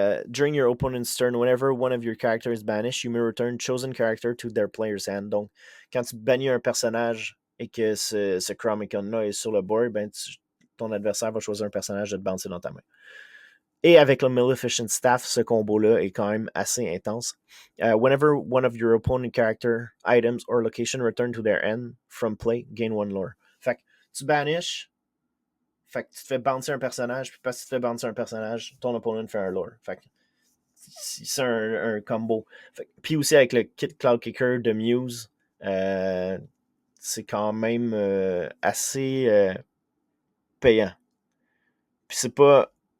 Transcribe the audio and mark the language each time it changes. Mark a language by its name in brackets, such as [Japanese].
[English] During your opponent's turn, whenever one of your characters is banished, you may return chosen character to their player's hand. [French] Donc, quand tu bannis un personnage et que ce Chrome Icon-là est sur le board, ben ton adversaire va choisir un personnage de te bouncer dans ta main. Et avec le Maleficent Staff, ce combo-là est quand même assez intense. [English] Whenever one of your opponent character, items, or location return to their end from play, gain 1 lore. [French] Fait que tu banishes, fait que tu te fais bouncer un personnage, puis parce que tu te fais bouncer un personnage, ton opponent fait un lore. Fait que c'est un combo. Puis aussi avec le kit Cloud Kicker de Muse, c'est quand même assez payant. Puis c'est pas.